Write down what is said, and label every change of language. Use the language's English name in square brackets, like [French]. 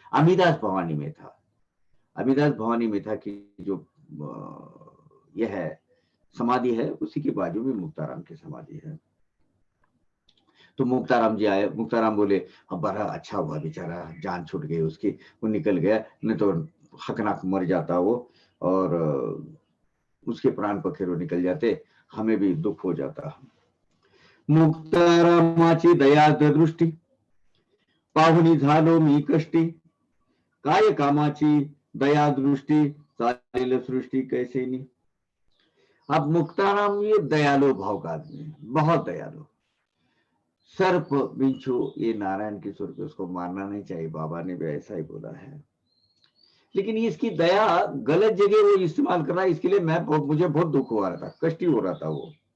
[Hindi] अमिदास भवानी में था. अमिदास भवानी में था कि जो यह है समाधि है, उसी के बाजू में मुक्ताराम की समाधि है. तो मुक्ताराम जी आए. मुक्ताराम बोले अब बड़ा अच्छा हुआ बेचारा, जान छूट गई उसकी, वो निकल गया, नहीं तो हकनाक मर जाता वो, और उसके प्राण पखेरु निकल जाते, हमें भी दुख हो जाता. [Marathi] मुक्तारामाची दया दृष्टी पाहुनी झालो मी कष्टी, काय कामाची दया दृष्टी चालेल सृष्टि कैसे नी. [Hindi] अब मुक्ताराम ये दयालु भाव का आदमी है, बहुत दयालु. सर्प बिच्छू ये नारायण के स्वरूप, उसको मारना नहीं चाहिए, बाबा ने भी ऐसा ही बोला है. लेकिन इसकी दया गलत जगह वो इस्तेमाल कर रहा है, इसके लिए मुझे बहुत दुख हो रहा था, कष्टी हो रहा था वो.